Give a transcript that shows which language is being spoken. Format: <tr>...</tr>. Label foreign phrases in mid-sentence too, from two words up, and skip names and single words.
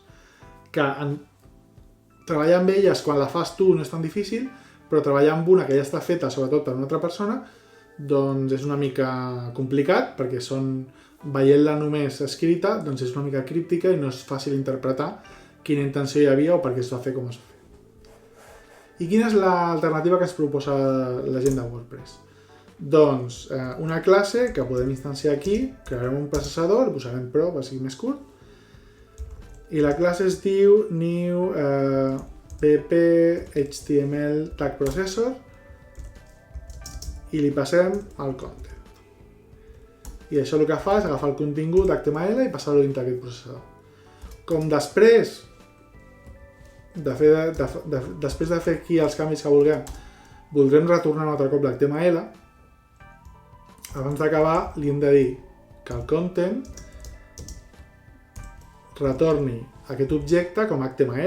<ca>Que treballar amb elles quan la fas tu no és tan difícil, però treballar amb una que ja està feta sobretot per una altra persona, doncs és una mica complicat, perquè veient-la només escrita, doncs és una mica críptica i no és fàcil interpretar quina intenció hi havia o per què es va fer com es va fer. I quina és l'alternativa que ens proposa la gent de WordPress? Doncs una classe que podem instanciar aquí, crearem un processador, posarem Pro per sigui més curt, i la classe es diu new pp html tag processor, i li passem el content. I això el que fa és agafar el contingut HTML i passar-lo dintre d'aquest processador. Com després de fer aquí els canvis que voldrem retornar un altre cop l'HTML, abans d'acabar li hem de dir que el content retorni aquest objecte com a HTML.</ca>